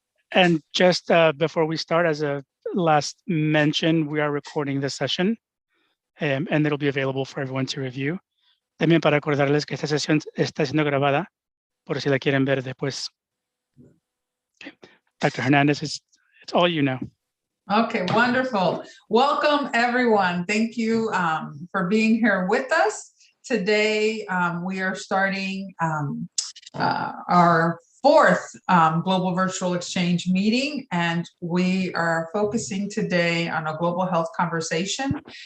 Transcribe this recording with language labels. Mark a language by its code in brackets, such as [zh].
[en] And just before we start, as a last mention, we are recording this session and it'll be available for everyone to review. [es] También para acordarles que esta sesión está siendo grabada, por si la quieren ver después. [en] Okay. Dr. Hernandez, it's all you now. Okay, wonderful. Welcome, everyone. Thank you for being here with us. Today, we are starting our fourth Global Virtual Exchange meeting, and we are focusing today on a global health conversation.